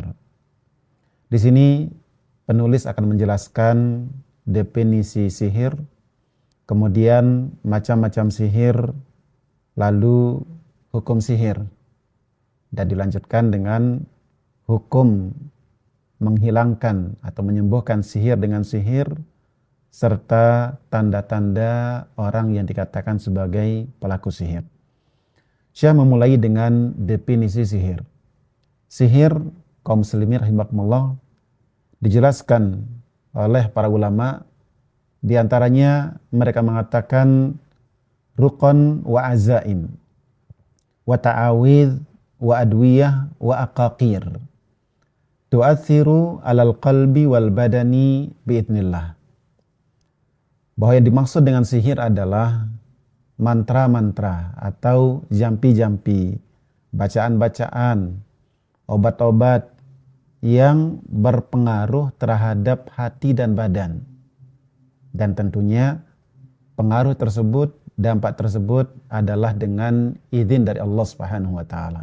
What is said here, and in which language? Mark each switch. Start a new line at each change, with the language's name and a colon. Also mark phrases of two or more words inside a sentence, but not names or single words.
Indonesian: Di sini penulis akan menjelaskan definisi sihir, kemudian macam-macam sihir, lalu hukum sihir, dan dilanjutkan dengan hukum menghilangkan atau menyembuhkan sihir dengan sihir, serta tanda-tanda orang yang dikatakan sebagai pelaku sihir. Syekh memulai dengan definisi sihir. Sihir, kaum muslimin rahimakumullah, dijelaskan oleh para ulama. Di antaranya mereka mengatakan
Arabic: رقى وعزائم، وتعاويذ، وأدوية، وعقاقير، تؤثر على القلب والبدن بإذن الله.
Indonesian: Bahwa yang dimaksud dengan sihir adalah mantra-mantra atau jampi-jampi, bacaan-bacaan, obat-obat yang berpengaruh terhadap hati dan badan. Dan tentunya pengaruh tersebut, dampak tersebut adalah dengan izin dari Allah Subhanahu wa taala.